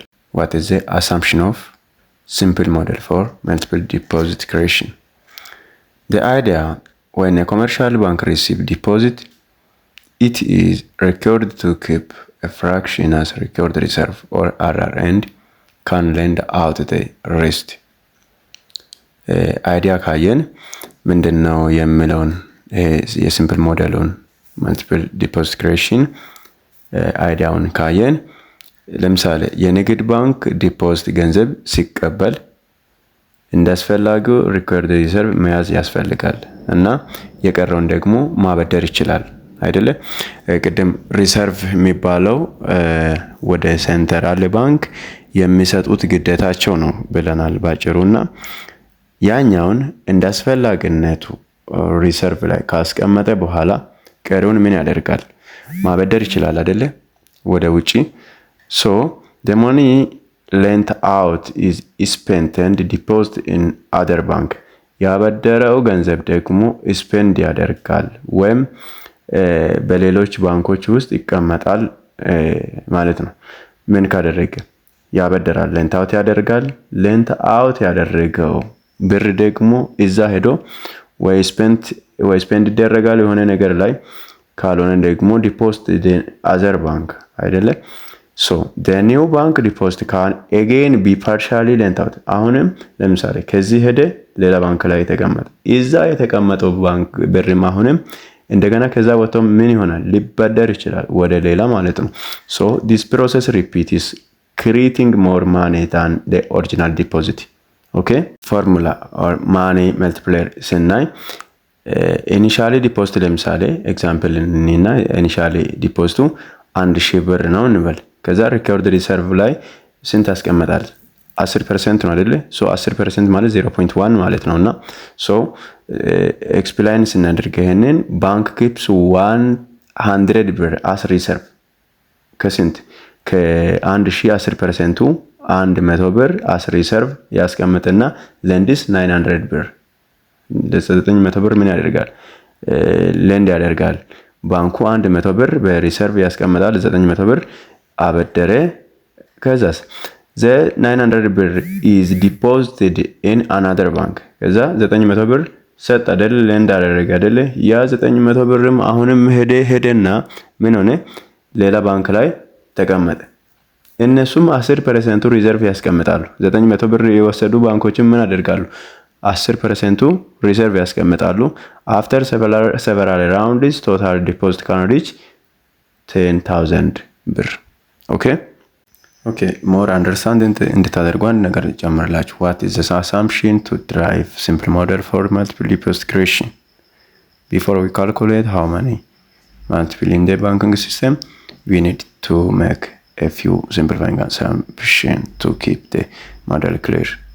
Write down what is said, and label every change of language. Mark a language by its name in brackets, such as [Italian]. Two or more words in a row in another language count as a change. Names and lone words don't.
[English] What is the assumption of simple model for multiple deposit creation? The idea when a commercial bank receives deposit, it is required to keep a fraction as record reserve or RR and can lend out the rest. [Amharic] አይዲያ ካየን ምንድነው የሚለውን የሲምፕል ሞዴሉን [English] multiple deposit creation [Amharic] አይዲያውን ካየን ለምሳሌ የንግድ ባንክ ዲፖዚት ገንዘብ ሲቀበል እንዳስፈላጊው ሪከርድ ሪዘርቭ መያዝ ያስፈልጋል እና የቀረውን ደግሞ ማበደር ይችላል አይደለ ቅድም ሪዘርቭ የሚባለው ወደ ሴንትራል ባንክ የሚሰጡት ግዴታቸው ነው ብለናል ባጭሩና ያኛውን እንዳስፈላጊነቱ ሪዘርቭ ላይ ካስቀመጠ በኋላ ቀሪውን ምን ያደርጋል ማበደር ይችላል አይደለ ወደ ውጪ [English] so the money lent out is spent and deposited in other bank [Amharic] ያበደረው ገንዘብ ደግሞ ስፔንድ ያደርጋል ወይም በሌሎች ባንኮች ውስጥ ይቀመጣል ማለት ነው ምን ካደረገ ያበደራል [English] lent out [Amharic] ያደርጋል [English] lent out [Amharic] ያደረገው ብር ደግሞ እዛ ሄዶ ወይ ስፔንድ ይደረጋል የሆነ ነገር ላይ ካልሆነ ደግሞ [English] deposited in other bank አይደለ so the new bank deposit can again be partially lent out አሁንም ለምሳሌ ከዚህ ሄደ ሌላ ባንክ ላይ ተቀመጠ [Amharic] እዛ የተቀመጠው ባንክ ብርም አሁንም እንደገና ከዛ ወጥቶ ምን ይሆናል ሊበደር ይችላል ወደ ሌላ ማለት ነው [English] so this process repeat is creating more money than the original deposit okay formula or money multiplier ስናይ initially deposit ለምሳሌ example እና initially deposit 1000 [Amharic] ብር ነው እንበል ከዛ [English] record reserve [Amharic] ላይ ስንት ያስቀምጣል [English] 10% [Amharic] ነው አይደለ [English] so 10% [Amharic] ማለት 0.1 ማለት ነውና [English] so explain [Amharic] ስናደርግ ይሄንን [English] bank keeps [Amharic] 100 ብር [English] as reserve [Amharic] ከስንት ከ1000 10% 100 ብር [English] as reserve [Amharic] ያስቀምጥና lends 900 ብር ለ900 ብር ምን ያደርጋል lend ያደርጋል ባንኩ 100 ብር በሪሰርቭ ያስቀምጣል 900 ብር አበደረ ከዛስ the 900 ብር [English] is deposited in another bank [Amharic] ከዛ 900 ብር ሰጥ አይደል lend አደረገ አይደል ያ 900 ብርም አሁንም ሄደና ምን ሆነ ሌላ ባንክ ላይ ተቀመጠ እነሱም 10% ሪዘርቭ ያስቀምጣሉ 900 ብር የወሰዱ ባንኮችም ምን አደርጋሉ 10% reserve ያስቀምጣሉ [English] after several rounds total deposit can reach 10000 ብር okay more understanding [Amharic] እንድታደርጉ አንድ ነገር ጨምርላችሁ [English] what is the assumption to drive simple model for multiple deposit creation before we calculate how many multiple in the banking system we need to make a few simplifying assumptions to keep the model clear